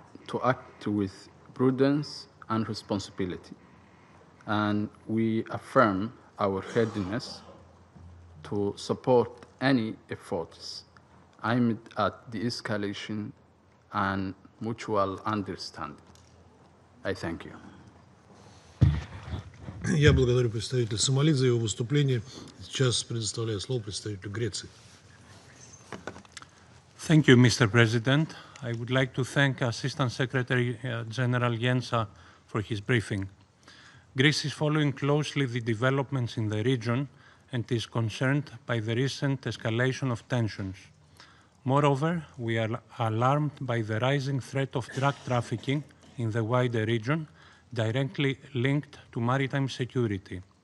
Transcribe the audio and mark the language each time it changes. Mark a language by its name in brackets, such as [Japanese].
[English] to act with prudence and responsibility, and we affirm our readiness to support any efforts aimed at de-escalation and mutual understanding. I thank you. [Russian] Я благодарю представителя Сомали за его выступление. Сейчас предоставляю слово представителю Греции. [English] Thank you, Mr. President. I would like to thank Assistant Secretary General Yensa for his briefing. Greece is following closely the developments in the region and is concerned by the recent escalation of tensions. Moreover, we are alarmed by the rising threat of drug trafficking in the wider region, directly linked to maritime security.